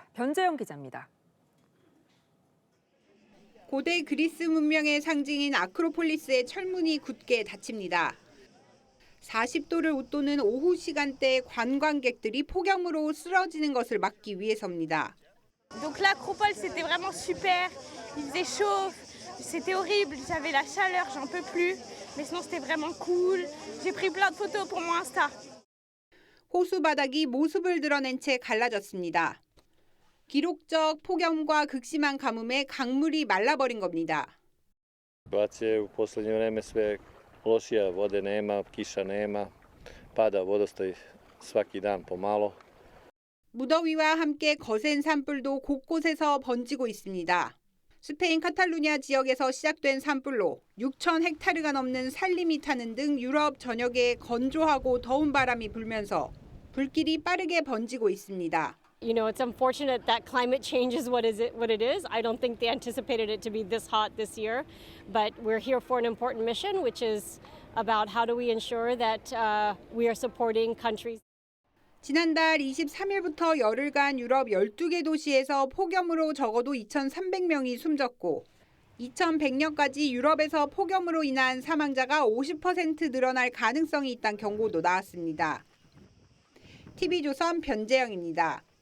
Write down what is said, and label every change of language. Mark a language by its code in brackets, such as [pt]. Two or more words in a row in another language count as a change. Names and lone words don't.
[ko] 변재영 기자입니다. 고대 그리스 문명의 상징인 아크로폴리스의 철문이 굳게 닫힙니다. 40도를 웃도는 오후 시간대에 관광객들이 폭염으로 쓰러지는 것을 막기 위해서입니다. [fr] Donc l'acropole c'était vraiment super. Il faisait chaud, c'était horrible, j'avais la chaleur, j'en peux plus. Mais sinon c'était vraiment cool. J'ai pris plein de photos pour mon Insta. [ko] 호수 바닥이 모습을 드러낸 채 갈라졌습니다. 기록적 폭염과 극심한 가뭄에 강물이 말라버린 겁니다. [hr] Situacija u posljednje vreme sve lošija, vode nema, kiša nema, pada vodostaj svaki dan pomalo. [ko] 무더위와 함께 거센 산불도 곳곳에서 번지고 있습니다. 스페인 카탈루냐 지역에서 시작된 산불로 6,000헥타르가 넘는 산림이 타는 등 유럽 전역에 건조하고 더운 바람이 불면서 불길이 빠르게 번지고 있습니다. [en] You know, it's unfortunate that climate change is what it is. I don't think they anticipated it to be this hot this year, but we're here for an important mission, which is about how do we ensure that we are supporting countries. [ko] 지난달 23일부터 열흘간 유럽 12개 도시에서 폭염으로 적어도 2,300명이 숨졌고 2100년까지 유럽에서 폭염으로 인한 사망자가 50% 늘어날 가능성이 있다는 경고도 나왔습니다. TV조선 변재영입니다.